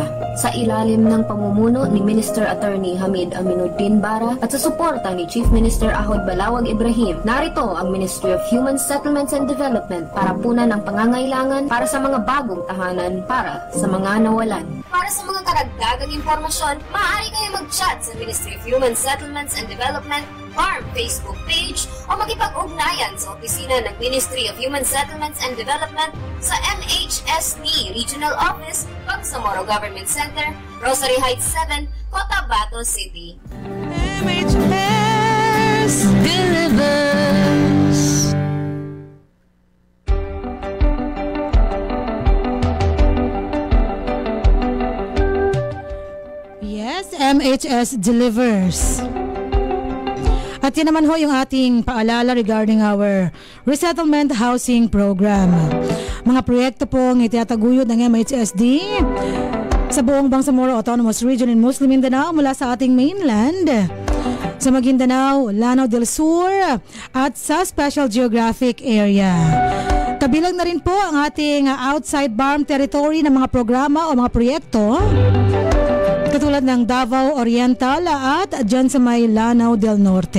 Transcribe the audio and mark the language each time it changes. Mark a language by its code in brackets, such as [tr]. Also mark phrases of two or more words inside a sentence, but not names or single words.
[tl] Sa ilalim ng pamumuno ni Minister Attorney Hamid Aminuddin Bara at sa suporta ni Chief Minister Ahod Balawag Ibrahim, narito ang Ministry of Human Settlements and Development para punan ang pangangailangan para sa mga bagong tahanan para sa mga nawalan. Para sa mga karagdagang impormasyon, maaari kayo mag-chat sa Ministry of Human Settlements and Development FARM Facebook page o makipag-ugnayan sa opisina ng Ministry of Human Settlements and Development sa MHSD Regional Office, Bangsamoro Government Center, Rosary Heights 7, Cotabato City. [en] MHS Delivers. Yes, MHS Delivers. [tl] At yan naman ho yung ating paalala [en] regarding our resettlement housing program. [tl] Mga proyekto pong itinataguyod ng MHSD sa buong Bangsamoro Autonomous Region in Muslim Mindanao mula sa ating mainland, sa Maguindanao, Lanao del Sur at sa Special Geographic Area. Kabilang na rin po ang ating [en] outside BARM territory [tl] ng mga programa o mga proyekto katulad ng Davao Oriental at dyan sa may Lanao del Norte.